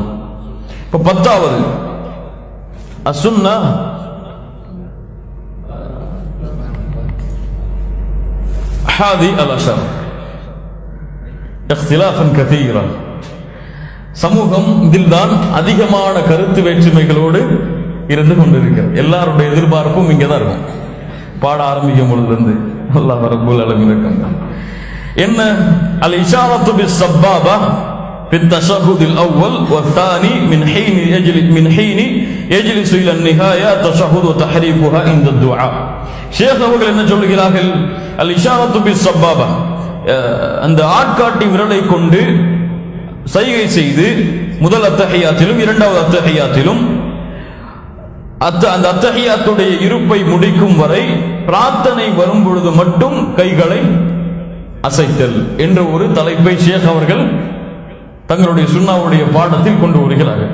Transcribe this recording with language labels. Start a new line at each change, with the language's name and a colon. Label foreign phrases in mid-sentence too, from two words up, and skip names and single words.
Arabic: இப்ப 10வது السنة الحادي عشر اختلافا كثيرا.
Tamil: சமூகம் இதில்தான் அதிகமான கருத்து வேற்றுமைகளோடு இருந்து கொண்டிருக்கிறது. எல்லாருடைய எதிர்பார்ப்பும் இங்கதான் இருக்கும். பாட ஆரம்பிக்கும் பொழுது
Arabic: الله رب العالمين
Tamil: இருக்காங்க.
Arabic: என்ன الإشارة بالسبابة في التشهد الأول والثاني من حين يجلس إلى النهاية تشهد وتحريكها عند الدعاء.
Tamil: ஷேக் அவர்கள் என்ன சொல்கிறார்கள்?
Arabic: الإشارة بالسبابة,
Tamil: அந்த ஆட்காட்டி விரலை கொண்டு சைகை செய்து முதல் அத்தஹியாத்திலும் இரண்டாவது அத்தஹியாத்திலும் அந்த அத்தஹியாத்துடைய இருப்பை முடிக்கும் வரை பிரார்த்தனை வரும் பொழுது மட்டும் கைகளை அசைத்தல் என்ற ஒரு தலைப்பை ஷேக் அவர்கள் தங்களுடைய சுன்னாவுடைய பாடத்தில் கொண்டு வருகிறார்கள்.